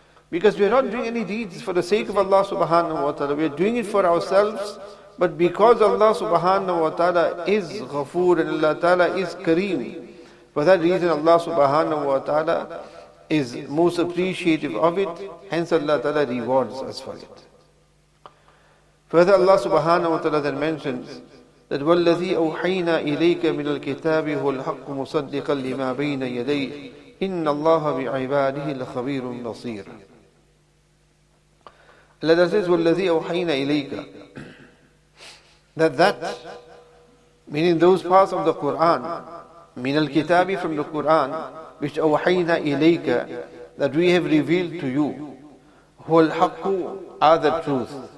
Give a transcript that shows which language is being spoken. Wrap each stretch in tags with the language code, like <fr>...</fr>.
<en>Because we are not doing any deeds for the sake of Allah subhanahu wa ta'ala. We are doing it for ourselves, but because Allah subhanahu wa ta'ala is ghafoor and Allah ta'ala is kareem, for that reason Allah subhanahu wa ta'ala is most appreciative of it, hence Allah ta'ala rewards us for it. Further, Allah subhanahu wa ta'ala then mentions that</en> <ar>وَالَّذِي أَوْحَيْنَا إِلَيْكَ مِنَ الْكِتَابِ هُوَ الْحَقُّ مُصَدِّقًا لِمَا بَيْنَ يَدَيْهِ إِنَّ اللَّهَ بِعِبَادِهِ لَخَبِيرٌ بَصِيرٌ.</ar> <en>Allah says</en> <ar>وَالَّذِي أَوْحَيْنَا إِلَيْكَ,</ar> <en>that meaning those parts of the Qur'an,</en> <ar>مِنَ الْكِتَابِ</ar> <en>from the Qur'an, which</en> <ar>أَوْحَيْنَا إِلَيْكَ,</ar> <en>that we have revealed to you,</en> <ar>هُوَ الْحَقُّ</ar> <en>are the truth.</en>